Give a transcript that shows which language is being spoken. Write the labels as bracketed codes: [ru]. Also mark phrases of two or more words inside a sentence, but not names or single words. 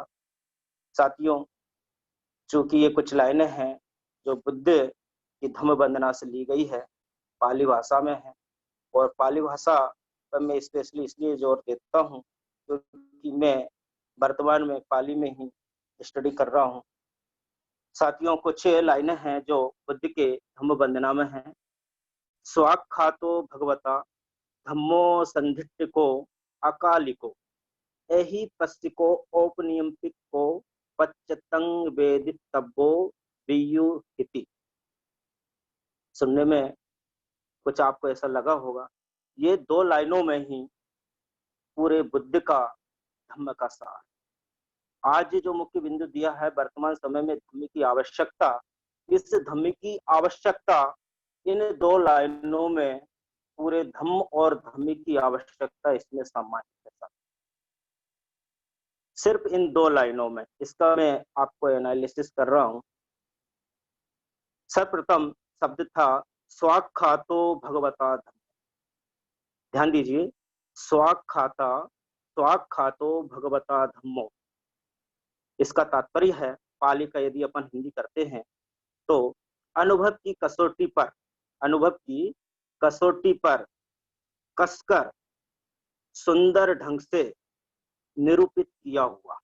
[hi] साथियों, चूंकि ये कुछ लाइनें हैं जो बुद्ध की धम्म वंदना से ली गई है, पाली भाषा में है, और पाली भाषा पर मैं स्पेशली इसलिए जोर देता हूँ क्योंकि मैं वर्तमान में पाली में ही स्टडी कर रहा हूँ। साथियों, कुछ लाइनें हैं जो बुद्ध के धम्म वंदना में हैं। [pi] स्वाख्यातो भगवता धम्मो संधिट्ठिको अकालिको एहि पस्तिको औपनियंपिको पच्चतंग वेदितव्यो वियुहिति। [hi] सुनने में कुछ आपको ऐसा लगा होगा, ये दो लाइनों में ही पूरे बुद्ध का धम्म का सार। आज जो मुख्य बिंदु दिया है, वर्तमान समय में धम्म की आवश्यकता, इस धम्म की आवश्यकता इन दो लाइनों में, पूरे धम्म और धम्म की आवश्यकता इसमें समाहित है। सिर्फ इन दो लाइनों में इसका मैं आपको एनालिसिस कर रहा हूं। सर्वप्रथम शब्द था [pi] स्वाख्यातो भगवता धम्म। [hi] ध्यान दीजिए, [pi] स्वाख्यातो भगवता धम्मो, [hi] इसका तात्पर्य है, पाली का यदि अपन हिंदी करते हैं तो अनुभव की कसौटी पर कसकर सुंदर ढंग से निरूपित किया हुआ।